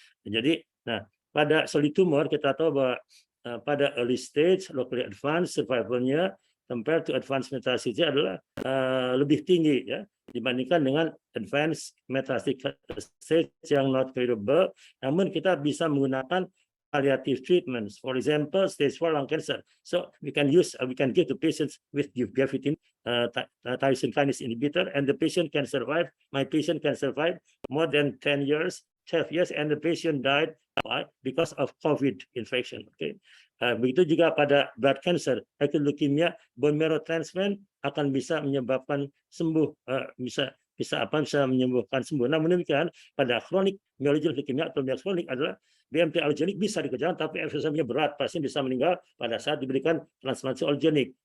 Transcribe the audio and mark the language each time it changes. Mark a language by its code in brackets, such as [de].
[id] Jadi, nah pada solid tumor kita tahu bahwa pada [en] early stage locally advanced [id] survivalnya [en] compared to advanced metastasis [id] adalah lebih tinggi, ya, dibandingkan dengan [en] advanced metastatic stage yang not curable. [id] Namun kita bisa menggunakan [en] palliative treatments, for example stage 4 lung cancer. So we can give the patients with gavitin, tyrosine kinase inhibitor, and the patient can survive. My patient can survive more than 10 years, 12 years, and the patient died because of COVID infection. Okay. [id] Begitu juga pada blood cancer, acute leukemia, bone marrow transplant akan bisa menyebabkan sembuh, bisa bisa menyembuhkan sembuh. Namun demikian pada kronik myelogenic leukemia atau leukemia kronik adalah BMT allogenik bisa dikerjakan, tapi efek sampingnya berat, pasien bisa meninggal pada saat diberikan transplantasi allogenik.